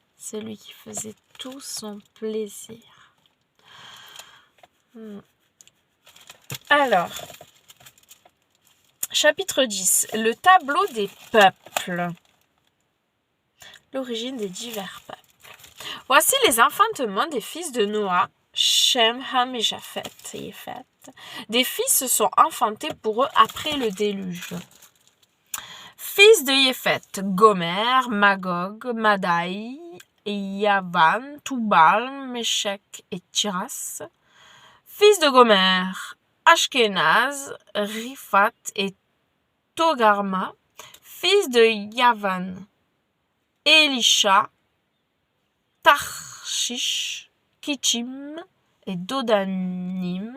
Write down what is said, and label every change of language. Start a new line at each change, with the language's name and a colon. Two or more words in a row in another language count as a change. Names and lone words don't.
French: celui qui faisait tout son plaisir. Alors, chapitre 10, le tableau des peuples. L'origine des divers peuples. Voici les enfantements des fils de Noah, Shem, Ham et Japhet. Des fils se sont enfantés pour eux après le déluge. Fils de Yéphet, Gomer, Magog, Madai, Yavan, Tubal, Meshech et Tiras. Fils de Gomer, Ashkenaz, Riphat et Togarma. Fils de Yavan, Elisha, Tarshish, Kitchim et Dodanim.